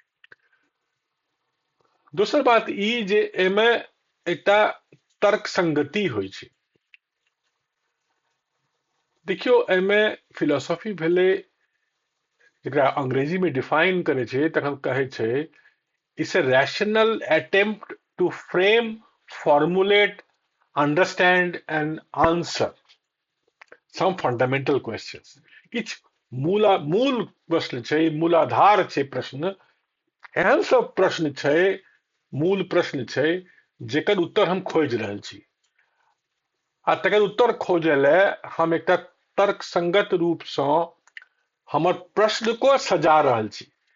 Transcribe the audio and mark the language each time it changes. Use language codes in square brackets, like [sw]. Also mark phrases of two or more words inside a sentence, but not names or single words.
[mai] दोसर बात ई जे एमे एकटा तर्क संगति होइ छै। देखियो एमे फिलोसॉफी भेले, जेकरा अंग्रेजी में डिफाइन करे छै तखन कहे छै [en] it's a rational attempt to frame, formulate, understand and answer some fundamental questions. [mai] किछ मूल प्रश्न छै, मूलाधार छै प्रश्न, एहन सब प्रश्न छै, मूल प्रश्न छै जेकर उत्तर हम खोज रहल छी। आ तकर उत्तर खोजे ले हम एकटा तर्क संगत रूप से हमर प्रश्न को सजा रहल छी।